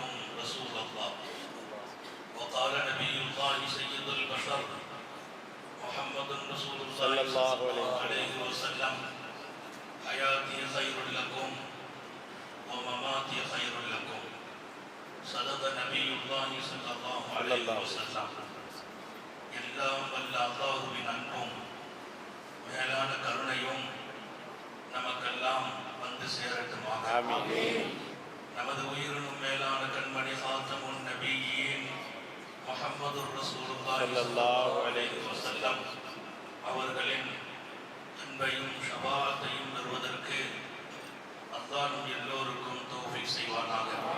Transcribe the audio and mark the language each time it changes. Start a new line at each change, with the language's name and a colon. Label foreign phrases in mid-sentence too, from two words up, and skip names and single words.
Arabic: رسول الله وقال نبي الله سيد البشر محمد رسول الله صلى الله عليه وسلم حياتي خير لكم ومماتي خير لكم صدق نبي الله صلى الله عليه وسلم
Tamil: எல்லாம் வல்ல அல்லாஹுவின் அன்பும் மேலான கருணையும் நமக்கெல்லாம் வந்து சேரட்டுமாக. ஆமீன். நமது உயிரினும் மேலான கண்மணி
Arabic: خاتم النبيين
Tamil: முஹம்மது
Arabic: رسول الله صلى الله عليه وسلم
Tamil: அவர்களின் அன்பையும் ஷஃபாஅத்தையும் பெறுவதற்கு அல்லாஹ் நம் எல்லோருக்கும் தௌஃபீக் செய்வானாக.